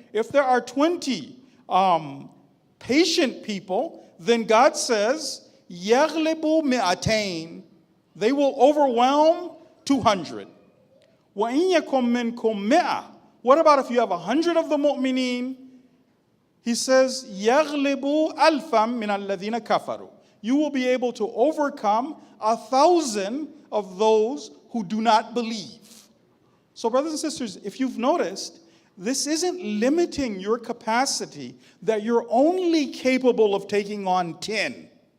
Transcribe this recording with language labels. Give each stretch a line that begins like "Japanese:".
English: If there are 20 patient people, then God says,
Arabic: يَغْلِبُ مِئَتَيْن.
English: They will overwhelm 200.
Arabic: وَإِن يَكُم مِّنكُم مِّئَةٌ.
English: What about if you have 100 of the mu'mineen? He says,
Arabic: يَغْلِبُ أَلْفًا مِّنَ الَّذِينَ كَفَرُوا.
English: You will be able to overcome 1,000 of those who do not believe. So brothers and sisters, if you've noticed, this isn't limiting your capacity that you're only capable of taking on 10.